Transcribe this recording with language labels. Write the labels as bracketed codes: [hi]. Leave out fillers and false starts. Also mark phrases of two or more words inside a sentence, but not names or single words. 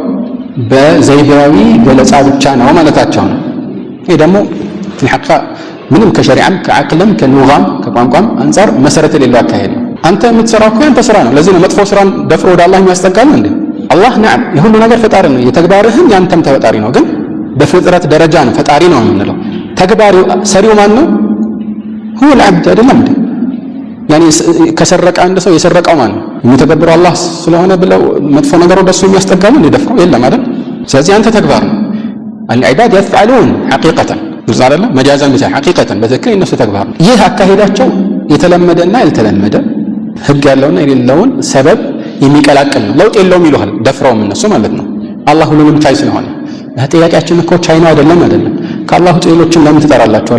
[am] በዘይዳዊ ገለጻ ብቻ ነው ማለታቸው ነው። ይሄ ደግሞ ለሐቃ ምንም ከሸሪዓም ከአቅልም ከሉጋም ከቋንቋም አንፃር መሰረት የሌለው አካሄድ ነው። አንተ የምትሰራው እኮ አንተ ስራ ነው። ለዚህ ነው መጥፎ ስራን ደፍሮ ወደ አላህ የሚያስጠጋል እንዴ? አላህ ነዓም የሁሉ ነገር ፈጣሪ ነው። የተግባርህም ያንተም ተፈጣሪ ነው። ግን በፍጥረት ደረጃ ነው ፈጣሪ ነው የምንለው። ተግባሪው ሰሪው ማን ነው? [ar] هو العبد [am] አይደለም እንዴ? ያኔ ከሰረቀ አንድ ሰው የሰረቀው ማን ነው? የሚተገብረው አላህ ስለሆነ ብለው መጥፎ ነገር ወደሱ የሚያስጠጋል እንዴ? ደፍሮ የለም አይደል? ስለዚህ አንተ ተግባር ነው። [ar] العباد يفعلون حقيقة [am] ግልጽ አይደለም መጃዛን ብቻ حقيقة በትክክል እነሱ ተግባር ነው። ይህ አካሄዳቸው የተለመደና ያልተለመደ ህግ ያለውና የሌለውን ሰበብ የሚቀላቅል ነው። ለውጥ የለውም ይሉሃል ደፍረውም እነሱ ማለት ነው። አላህ ሁሉንም ቻይ ስለሆነ ጥያቄያችን እኮ ቻይ ነው አይደለም ከአላህ ውጭ ሌሎችን ለምን ትጠራላችሁ?